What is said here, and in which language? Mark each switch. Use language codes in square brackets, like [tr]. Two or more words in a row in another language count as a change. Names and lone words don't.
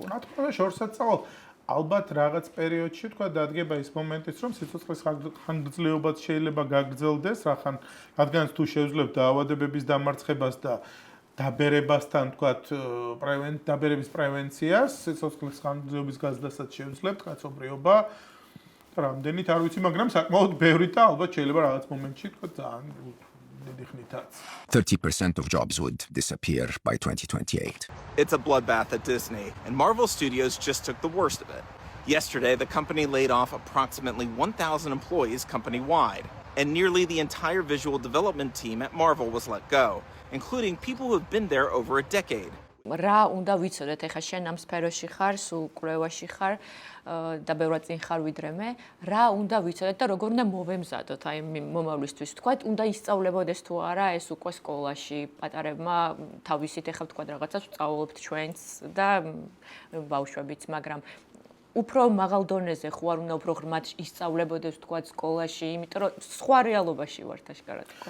[ka] რა თქმა უნდა, შორსაც წავალ. ალბათ რაღაც პერიოდში თქვა დადგება ის მომენტიც, რომ სიცოცხლის ხანგრძლივობაც შეიძლება გაგრძელდეს, რადგანაც თუ შევძლებთ დაავადებების დამარცხებას და დაბერებასთან თქვათ დაბერების პრევენციას, სიცოცხლის ხანგრძლივობის გაზრდასაც შევძლებთ კაცობრიობა რამდენით არ ვიცი, მაგრამ საკმაოდ ბევრი და ალბათ შეიძლება რაღაც მომენტში თქვა ძალიან დიდი ხნითაც. [en] 30% of jobs would disappear by 2028. It's a bloodbath at Disney, and Marvel Studios just took the worst of it. Yesterday, the company laid off approximately 1,000 employees company-wide, and nearly the entire visual development team at Marvel was let go, including people who have been there over a decade. [ka] რა უნდა ვიცოდეთ, ეხლა შენ ამ სფეროში ხარ, სულ კვლევაში ხარ და ბევრად წინ ხარ ვიდრე მე, რა უნდა ვიცოდეთ და როგორ უნდა მოვემზადოთ აი მომავლისთვის, თქვათ, უნდა ისწავლებოდეს თუ არა ეს უკვე სკოლაში, პატარებმა თავისით ეხლა თქვათ რაღაცას ვსწავლობთ ჩვენც და ბავშვებიც, მაგრამ უფრო მაღალ დონეზე ხო არ უნდა უფრო ღრმად ისწავლებოდეს თქვათ სკოლაში, იმიტომ რომ სხვა რეალობაში ვართ აშკარად თქო.